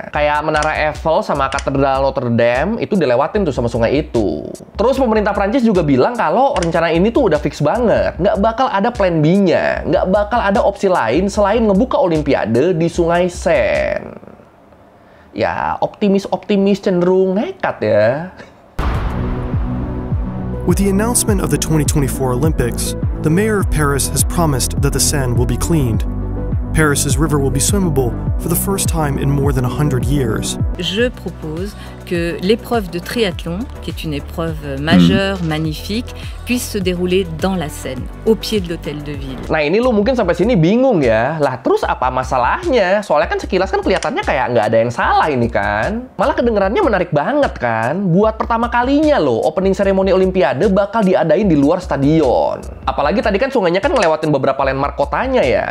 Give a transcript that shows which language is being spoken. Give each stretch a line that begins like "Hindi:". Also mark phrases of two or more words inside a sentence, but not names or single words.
Indonesian: Kayak Menara Eiffel sama Katedral Notre Dame itu dilewatin tuh sama sungai itu. Terus pemerintah Prancis juga bilang kalau rencana ini tuh udah fix banget. Nggak bakal ada
English: plan B-
Indonesian: nya. Nggak bakal ada opsi lain selain ngebuka Olimpiade di Sungai Seine. Ya, optimis-optimis cenderung nekat ya.
English: With the announcement of the 2024 Olympics, the mayor of Paris has promised that the Seine will be cleaned. Paris's river will be swimmable for the first time in more than 100 years.
French: Je propose que l'épreuve de triathlon, qui est une épreuve majeure, magnifique, puisse se dérouler dans la Seine, au pied de l'hôtel de ville.
Indonesian: Nah ini lu mungkin sampai sini bingung ya. Lah terus apa masalahnya? Soalnya kan sekilas kan kelihatannya kayak nggak ada yang salah ini kan. Malah kedengerannya menarik banget kan. Buat pertama kalinya loh,
English: opening ceremony
Indonesian: Olimpiade bakal diadain di luar stadion. Apalagi tadi kan sungainya kan ngelewatin beberapa landmark kotanya ya.